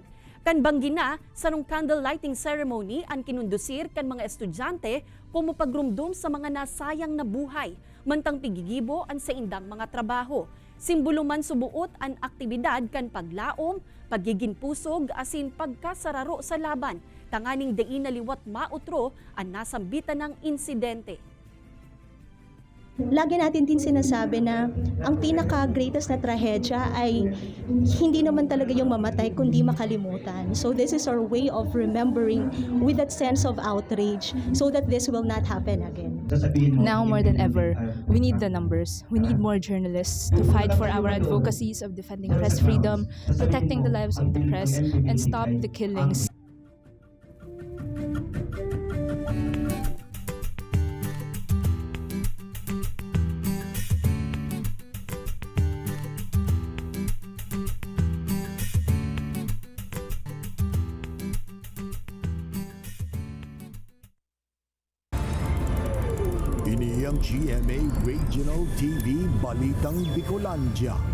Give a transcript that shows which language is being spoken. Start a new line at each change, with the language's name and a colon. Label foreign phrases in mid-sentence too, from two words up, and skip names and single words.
Bikol: Kan banggina, sarong
English: candle lighting ceremony
Bikol: ang kinundusir kan mga estudyante como pagrumdum sa mga nasayang na buhay, mantang pigigibo ang sa indang mga trabaho. Simbolo man subuot ang aktibidad kan paglaom, pagiging pusog asin pagkasararo sa laban, tanganing dai naliwat mautro ang nasambitan ng insidente.
Filipino: Lagi natin din sinasabi na ang pinaka-greatest na trahedya ay hindi naman talaga yung mamatay kundi makalimutan.
English: So this is our way of remembering with that sense of outrage so that this will not happen again. Now more than ever, we need the numbers. We need more journalists to fight for our advocacies of defending press freedom, protecting the lives of the press, and stop the killings.
Bikol: Ini ang GMA Regional TV Balitang Bicolandia.